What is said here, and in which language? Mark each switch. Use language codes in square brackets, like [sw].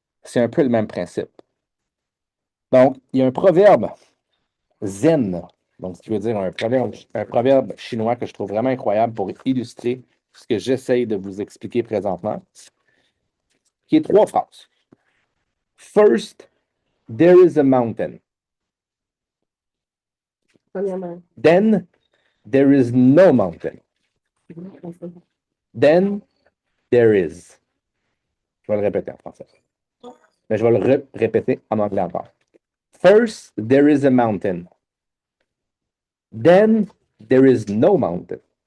[fr] C'est un peu le même principe. Donc, il y a un proverbe zen, donc ce qui veut dire un proverbe chinois que je trouve vraiment incroyable pour illustrer ce que j'essaye de vous expliquer présentement, qui est 3 phrases. [en] First, there is a mountain. [fr] Premièrement. [en] Then, there is no mountain. Then, there is. [fr] Je vais le répéter en français. Mais je vais le répéter en anglais encore. [en] First, there is a mountain. Then, there is no mountain.